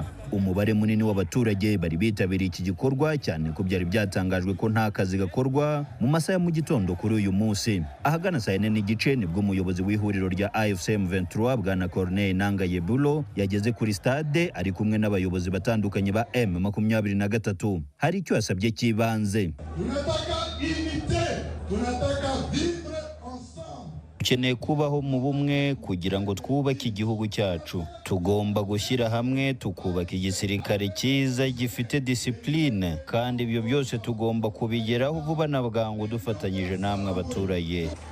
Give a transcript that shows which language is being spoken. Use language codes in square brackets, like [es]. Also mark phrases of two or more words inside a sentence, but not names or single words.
[rw] Umubare munini w'abaturage bari bitabiriye iki gikorwa cyane ko byari byatangajwe ko nta kazi gakorwa mu masaha ya mu gitondo kuri uyu munsi. Ahagana saa 4 n'igice nibwo umuyobozi w'ihuriro rya AFC M23 bwana Corneille Nanga Yebulo yageze kuri stade ari kumwe n'abayobozi batandukanye ba M23. Hari icyo yasabye kibanze. [sw] Tunataka unite, tunataka [fr] vivre ensemble. [rw] Ukeneye kubaho mu bumwe kugira ngo twubake igihugu cyacu. Tugomba gushyira hamwe tukubaka igisirikare cyiza gifite discipline, kandi ibyo byose tugomba kubigeraho vuba na bwangu dufatanyije namwe abaturage.